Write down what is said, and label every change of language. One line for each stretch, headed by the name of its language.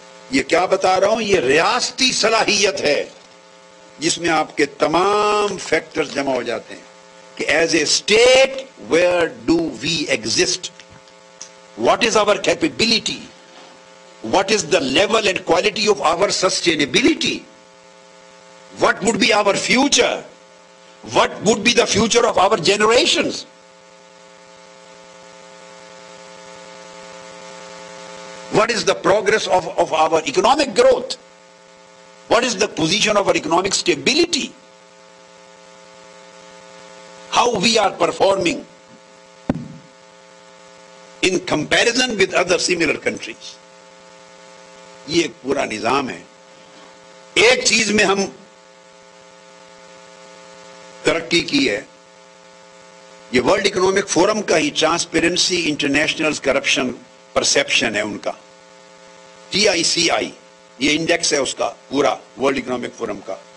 Urdu: یہ کیا بتا رہا ہوں، یہ ریاستی صلاحیت ہے جس میں آپ کے تمام فیکٹرز جمع ہو جاتے ہیں کہ
English: As a state where do we exist, what is our capability, what is the level and quality of our sustainability, what would be our future, what would be the future of our generations. What is the progress of our economic growth? What is the position of our economic stability? How we are performing in comparison with other similar countries.
Urdu: یہ ایک پورا نظام ہے. ایک چیز میں ہم ترقی کی ہے، یہ ورلڈ اکنامک فورم کا ہی ٹرانسپیرنسی انٹرنیشنل کرپشن پرسیپشن ہے ان کا، TICI، یہ انڈیکس ہے اس کا پورا ورلڈ اکنامک فورم کا.